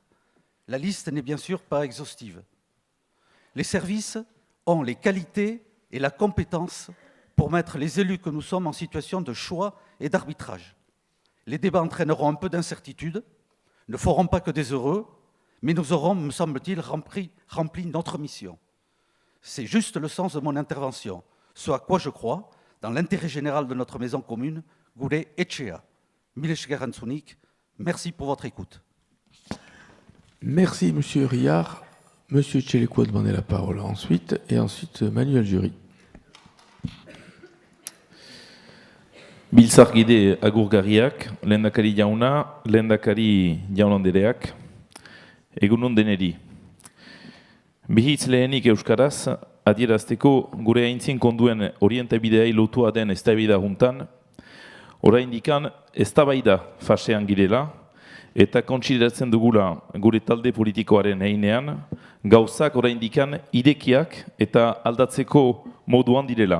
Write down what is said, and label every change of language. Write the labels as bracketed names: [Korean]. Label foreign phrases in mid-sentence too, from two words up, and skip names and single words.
[French] La liste n'est bien sûr pas exhaustive. Les services ont les qualités et la compétence pour mettre les élus que nous sommes en situation de choix et d'arbitrage. Les débats entraîneront un peu d'incertitude, ne feront pas que des heureux, mais nous aurons, me semble-t-il, rempli notre mission. C'est juste le sens de mon intervention, ce à quoi je crois, dans l'intérêt général de notre maison commune, [Basque] Gure Etxea. Mile esker entzunik, [French] merci pour votre écoute. Merci, Monsieur Riard. Monsieur Tchéléco a demandé la parole ensuite, et ensuite Manuel Jury. [Basque] Biltzarkide agurgarriak, lehendakari jauna, lehendakari jaun-andreak, egunon deneri. Bihitz lehenik euskaraz, adierazteko gure aintzin konduen orientabideai lotua den eztabaida juntan, oraindikan eztabaida fasean girela, eta kontsideratzen dugula gure talde politikoaren heinean, gauzak oraindikan irekiak eta aldatzeko moduan direla.